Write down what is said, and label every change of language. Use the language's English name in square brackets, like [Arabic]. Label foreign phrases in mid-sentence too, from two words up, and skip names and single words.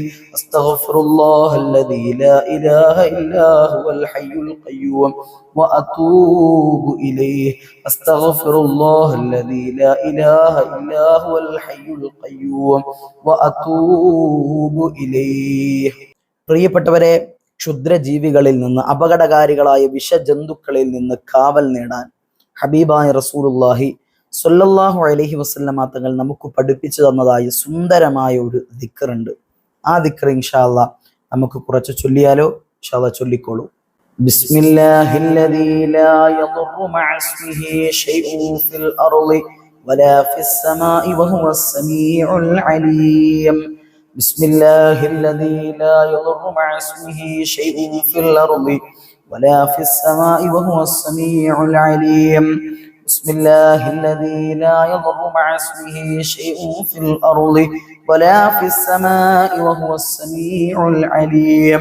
[Arabic] أستغفر الله الذي لا إله إلا هو الحي القيوم وأتوب إليه. أستغفر الله الذي لا إله إلا هو الحي القيوم وأتوب إليه. [Malayalam] പ്രിയപ്പെട്ടവരെ, ക്ഷുദ്രജീവികളിൽ നിന്ന്, അപകടകാരികളായ വിഷജന്തുക്കളിൽ നിന്ന് കാവൽ നേടാൻ ഹബീബായ [Arabic] رسول الله صلى الله عليه وسلم [Malayalam] തങ്ങൾ നമുക്ക് പഠിപ്പിച്ചു തന്നതായ സുന്ദരമായ ഒരു ദിക്റുണ്ട്. ആ ദിക്ർ [Arabic] إن شاء الله [Malayalam] നമുക്ക് കുറച്ച് ചൊല്ലിയാലോ? [Arabic] إن شاء الله [Malayalam] ചൊല്ലിക്കോളൂ. [Arabic] بسم الله الذي لا يضر مع اسمه شيء في الأرض ولا في السماء وهو السميع العليم. بسم الله الذي لا يضر مع اسمه شيء في الأرض ولا في السماء وهو السميع العليم. بسم الله الذي لا يضر مع اسمه شيء في الأرض ولا في السماء وهو السميع العليم.